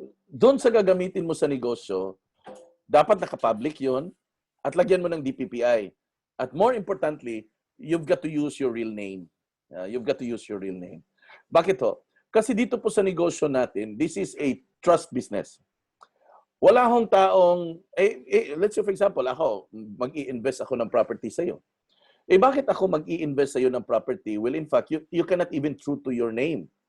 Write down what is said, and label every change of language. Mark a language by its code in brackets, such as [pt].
[tl] Doon sa gagamitin mo sa negosyo, dapat naka-public 'yon at lagyan mo ng DPPI. [en] At more importantly, you've got to use your real name. You've got to use your real name. [tl] Bakit ho? Kasi dito po sa negosyo natin, [en] this is a trust business. [tl] Wala hong taong, [en] let's say for example, [tl] ako, mag-i-invest ako ng property sa'yo. Bakit ako mag-i-invest sa'yo ng property? [en] Well, in fact, you cannot even true to your name.